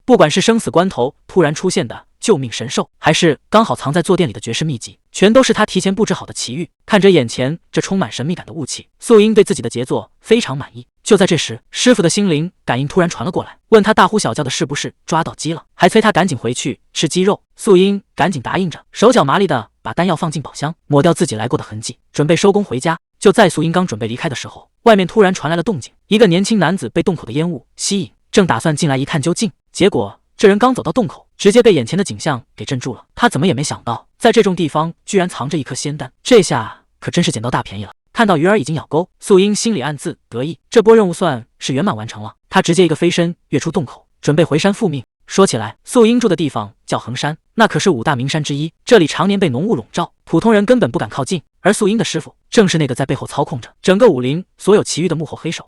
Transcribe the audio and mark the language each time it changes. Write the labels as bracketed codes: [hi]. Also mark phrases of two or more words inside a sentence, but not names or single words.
[zh] 不管是生死關頭突然出现的救命神獸，還是剛好藏在坐墊裡的絕世秘籍，全都是他提前布置好的奇遇。看着眼前這充滿神秘感的霧氣，素英对自己的傑作非常滿意。就在這時，師傅的心靈感应突然傳了過來，問他大呼小叫的是不是抓到雞了，還催他趕緊回去吃雞肉。素英趕緊答應着，手腳麻利的把丹藥放進寶箱，抹掉自己來過的痕迹，準備收工回家。就在素英剛準備離開的時候，外面突然傳來了動靜，一個年輕男子被洞口的煙霧吸引，正打算進來一探究竟。結果這人剛走到洞口，直接被眼前的景象給鎮住了。他怎麼也沒想到，在這種地方居然藏着一顆仙丹，這下可真是撿到大便宜了。看到魚兒已經咬鈎，素英心裡暗自得意，這波任務算是圓滿完成了。他直接一個飛身躍出洞口，準備回山復命。說起來，素英住的地方叫衡山，那可是5大名山之一，這裡常年被濃霧籠罩，普通人根本不敢靠近。而素英的師傅正是那個在背後操控着整個武林所有奇遇的幕後黑手。